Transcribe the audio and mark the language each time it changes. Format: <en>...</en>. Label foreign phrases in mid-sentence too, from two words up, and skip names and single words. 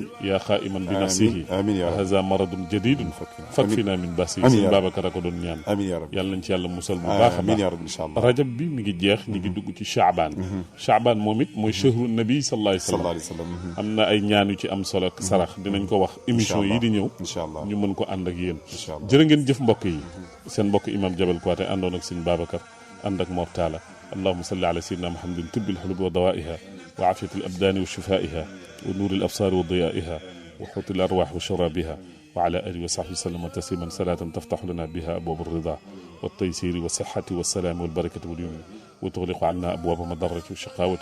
<ar>يا قائما بنفسه وهذا مرض جديد فاكفنا من بأسه</ar> <wo>sëñ Babacar a ko doon ñaan yàlla nañ ci yàlla musal bu baax a baax rajab bi mi ngi jeex ñu ngi dugg ci chaabaan chaabaan moom it mooy</wo> <ar>شهر النبي صلى الله عليه وسلم</ar> <wo>am na ay ñaan yu ci am solo ak sarax dinañ ko wax émission yi di ñëw ñu mën ko ànd ak yéen jërë ngeen jëf mbokk yi seen mbokk imam Jabel Kouaté àndoon ak sëñ Babacar ànd ak Mor Talla</wo> <ar>اللهم صل على سيدنا محمد طب الحلوب ودوائها وعافية الأبدان وشفائها ونور الأبصار وضيائها وحوت الأرواح وشرابها وعلى آله وصحبه وسلم تسليما صلاة تفتح لنا بها أبواب الرضا والتيسير والصحة والسلام والبركة واليمن وتغلق عنا أبواب مضرة والشقاوة</ar>